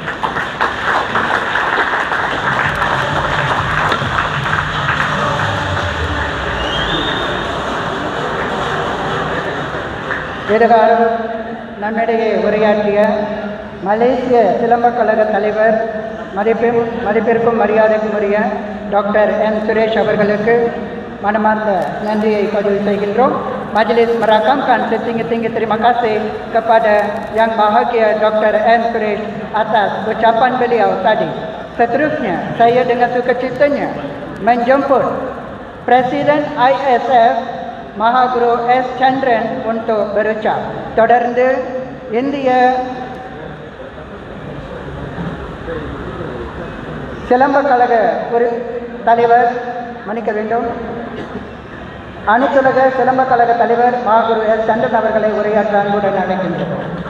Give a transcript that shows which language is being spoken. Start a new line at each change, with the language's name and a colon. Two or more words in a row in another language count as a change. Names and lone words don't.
Tamil: எதிர்காலம் நம்மிடையே உரையாற்றிய மலேசிய சிலம்பக் கழக தலைவர் மதிப்பிற்கும் மரியாதைக்கும் உரிய டாக்டர் என் சுரேஷ் அவர்களுக்கு மனமார்ந்த நன்றியை பதிவு செய்கின்றோம்.
Malay: Majlis merakamkan setinggi-tinggi terima kasih kepada Yang Bahagia Dr. N. Suresh atas ucapan beliau tadi. Seterusnya, saya dengan sukacitanya menjemput Presiden ISF Mahaguru S. Chandran untuk berucap.
Tamil: தொடர்ந்து இந்திய சிலம்பக் கழக ஒரு தலைவர் மன்னிக்க வேண்டும் அனைத்துலக சிலம்பக் கழக தலைவர் மகாகுரு எஸ். சந்திரன் அவர்களை உரையாற்ற அன்புடன் அழைக்கின்றோம்.